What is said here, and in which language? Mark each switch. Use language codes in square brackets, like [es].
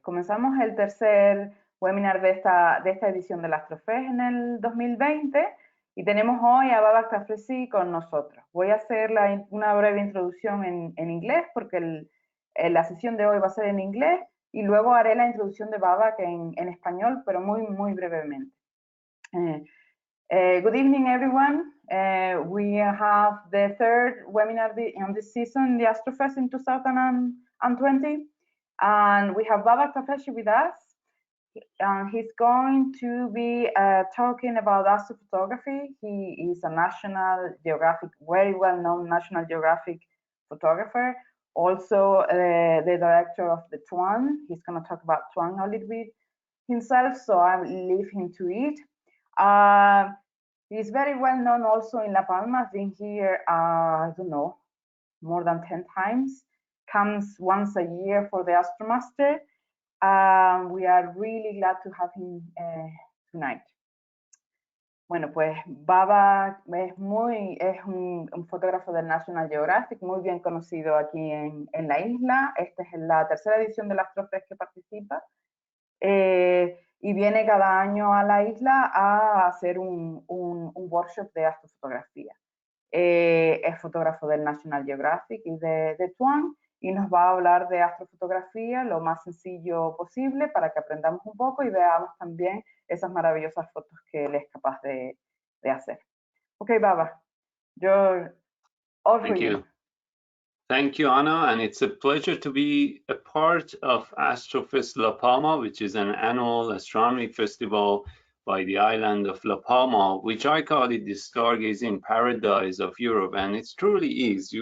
[es] Comenzamos el tercer webinar de esta edición del Astrofest en el 2020 y tenemos hoy a BABAK TAFRESHI con nosotros. Voy a hacer una breve introducción en inglés porque la sesión de hoy va a ser en inglés y luego haré la introducción de BABAK en español, pero muy brevemente. [en] Good evening, everyone. We have the third webinar on this season, the Astrofest in 2020. And we have BABAK TAFRESHI with us. He's going to be talking about astrophotography. He is a National Geographic, very well-known National Geographic photographer. Also, the director of the TWAN. He's going to talk about TWAN a little bit himself, so I'll leave him to it. He's very well-known also in La Palma. I've been here, I don't know, more than 10 times. Comes once a year for the Astromaster. We are really glad to have him tonight. [es] Bueno, pues BABAK es un fotógrafo del National Geographic, muy bien conocido aquí en la isla. Esta es la tercera edición del Astrofest que participa. Y viene cada año a la isla a hacer un workshop de astrofotografía. Es fotógrafo del National Geographic y de TWAN, y nos va a hablar de astrofotografía lo más sencillo posible para que aprendamos un poco y veamos también esas maravillosas fotos que él es capaz de hacer. [en] Okay, Baba, you're all for you. Thank you, Anna, and it's a pleasure to be a part of Astrofest La Palma, which is an annual astronomy festival by the island of La Palma, which I call it the stargazing paradise of Europe, and it truly is.